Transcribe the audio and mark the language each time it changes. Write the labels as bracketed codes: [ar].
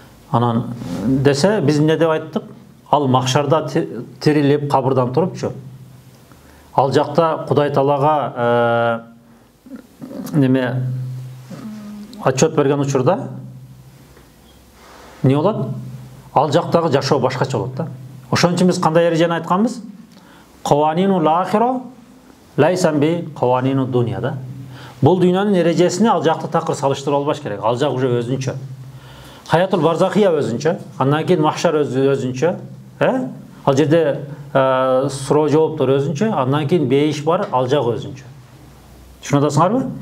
[ky] Анан десе биз эмне деп айттык? Ал махшарда тирилип кабырдан турупчу. Ал жакта Кудай Таалага неме отчет берген учурда эмне болот? Ал жактагы жашоо башкача болот да. Ошон үчүн биз кандай эрежени айтканбыз? [ar] Каванину лахиро лайсан би каванину дуния да. [ky] Бул дүйнөнүн эрежесине ал жакты такыр салыштырып албаш керек. Ал жак уже өзүнчө. Хаятул барзахия өзүнчө, андан кийин махшар өзүнчө, Ал жерде суроо жооптор өзүнчө, андан кийин бейиш бар, ал жак өзүнчө. Түшүнөсүңөрбү?